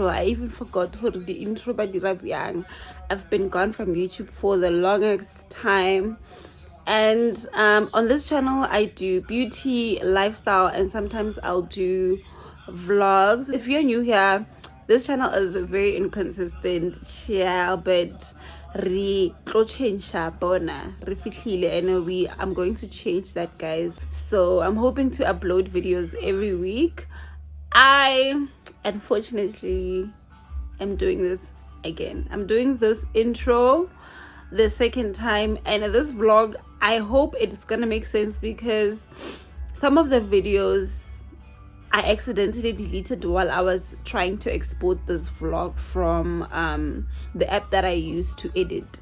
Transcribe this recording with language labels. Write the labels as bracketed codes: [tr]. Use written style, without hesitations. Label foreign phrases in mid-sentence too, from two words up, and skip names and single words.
[en] I even forgot how to do the intro by Dirabiang. I've been gone from YouTube for the longest time, and on this channel I do beauty, lifestyle, and sometimes I'll do vlogs. If you're new here, this channel is very inconsistent, yeah, but [st] re tlo change bona re fihlile, [en] and I'm going to change that, guys. So I'm hoping to upload videos every week. I unfortunately am doing this again. I'm doing this intro the second time, and this vlog, I hope it's gonna make sense because some of the videos I accidentally deleted while I was trying to export this vlog from the app that I use to edit.